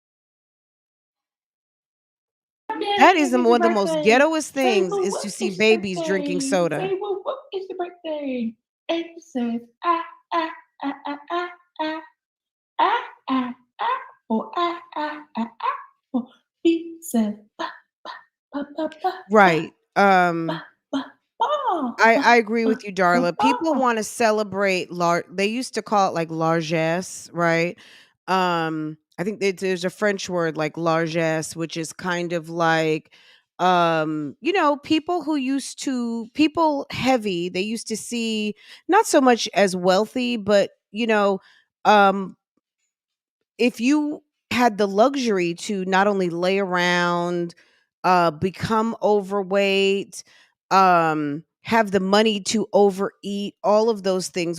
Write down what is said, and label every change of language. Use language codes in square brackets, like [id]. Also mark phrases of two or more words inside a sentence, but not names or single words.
[en] That is one of the most ghettoest things, is to see babies drinking soda. Say, well, what is your birthday? And it says, ah, ah, ah, ah, ah, ah, ah, ah, ah, oh, ah, ah, ah, ah, oh, B says, ba, ba, ba, ba, ba, right. ba, ba, I agree with you, Darla. People want to celebrate they used to call it like largesse, right? I think there's a French word like largesse, which is kind of like people heavy, they used to see not so much as wealthy, but if you had the luxury to not only lay around, become overweight, have the money to overeat, all of those things.